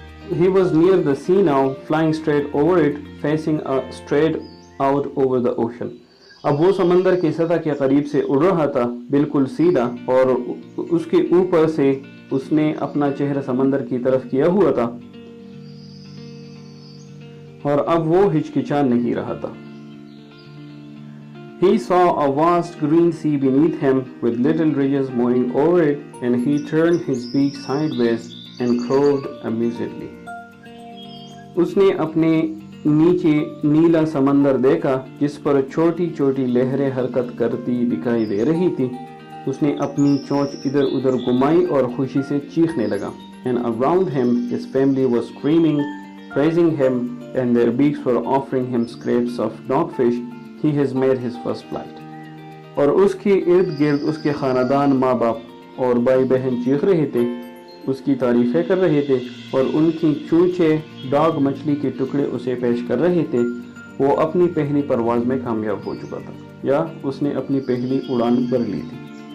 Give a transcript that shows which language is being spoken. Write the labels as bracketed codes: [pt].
[en] He was near the sea now, flying straight over it, facing straight out over the ocean. [ur] اب وہ سمندر کی سطح کے قریب سے اڑ رہا تھا بالکل سیدھا اور اس کے اوپر سے اس نے اپنا چہرہ سمندر کی طرف کیا ہوا تھا اور اب وہ ہچکچا نہیں رہا تھا. [en] He saw a vast green sea beneath him with little ridges moving over it, and he turned his beak sideways and crowed amusedly. [ur] اس نے اپنے نیچے نیلا سمندر دیکھا جس پر چھوٹی چھوٹی لہریں حرکت کرتی دکھائی دے رہی تھی. اس نے اپنی چونچ ادھر ادھر گھمائی اور خوشی سے چیخنے لگا. [en] And around him his family was screaming, praising him, and their beaks were offering him scraps of dogfish. He has made his first flight. [ur] اور اس کے ارد گرد اس کے خاندان ماں باپ اور بھائی بہن چیخ رہے تھے, اس کی تعریفیں کر رہے تھے اور ان کی چونچے ڈاگ مچھلی کے ٹکڑے اسے پیش کر رہے تھے. وہ اپنی پہلی پرواز میں کامیاب ہو چکا تھا یا اس نے اپنی پہلی اڑان بھر لی تھی.